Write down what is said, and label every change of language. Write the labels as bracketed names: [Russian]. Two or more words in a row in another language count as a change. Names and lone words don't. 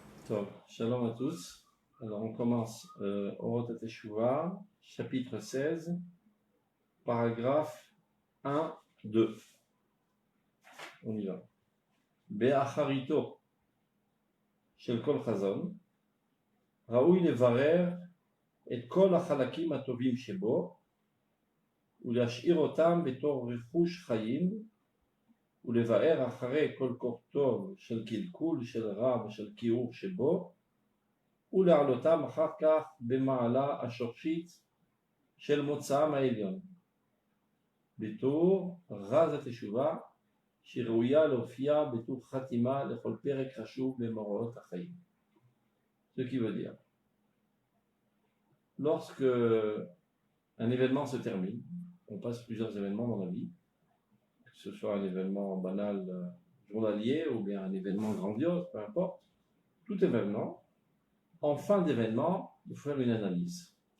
[Hebrew] טוב, שלום [French] à tous. Alors on commence Orot HaTeshuvah, chapitre 16, paragraphe 1, 2. On y va. [Hebrew] באחריתו של כל חזון, ראוי לברר את כל החלקים הטובים שבו ולהשאיר אותם בתור רכוש חיים ולבאר אחרי כל קור טוב של קלקול, של רע ושל קירור שבו ולהעלותם אחר כך במעלה השורשית של מוצאם העליון בתור רז התשובה שראויה להופיע בתור חתימה לכל פרק חשוב במאורעות החיים. [French] Ce qui veut dire, lorsque un événement se termine, on passe plusieurs événements dans la vie, que ce soit un événement banal journalier ou bien un événement grandiose, peu importe, tout événement, en fin d'événement, il faut faire une analyse.